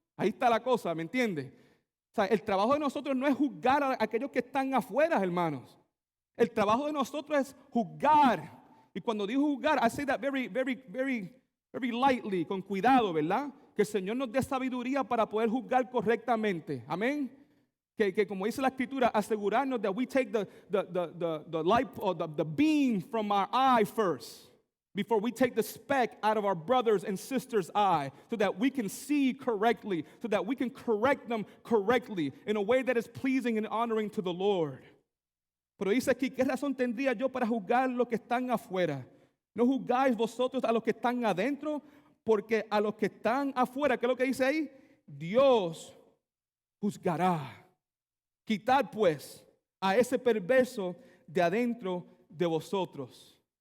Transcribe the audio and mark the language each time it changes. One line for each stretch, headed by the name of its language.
Spanish: Ahí está la cosa, ¿me entiendes? O sea, el trabajo de nosotros no es juzgar a aquellos que están afuera, hermanos. El trabajo de nosotros es juzgar. Y cuando digo juzgar,
English: I say that very lightly,
Spanish: con cuidado, ¿verdad? Que el Señor nos dé sabiduría para poder juzgar correctamente. Amén. Que como dice la Escritura, asegurarnos
English: that we take the light or the beam from our eye first, before we take the speck out of our brother's and sister's eye, so that we can see correctly, so that we can correct them correctly in a way that is pleasing and honoring to the Lord.
Spanish: Pero dice aquí, ¿qué razón tendría yo para juzgar los que están afuera? ¿No juzgáis vosotros a los que están adentro? Porque a los que están afuera, ¿qué es lo que dice ahí? Dios juzgará. Quitad pues a ese perverso de adentro de vosotros.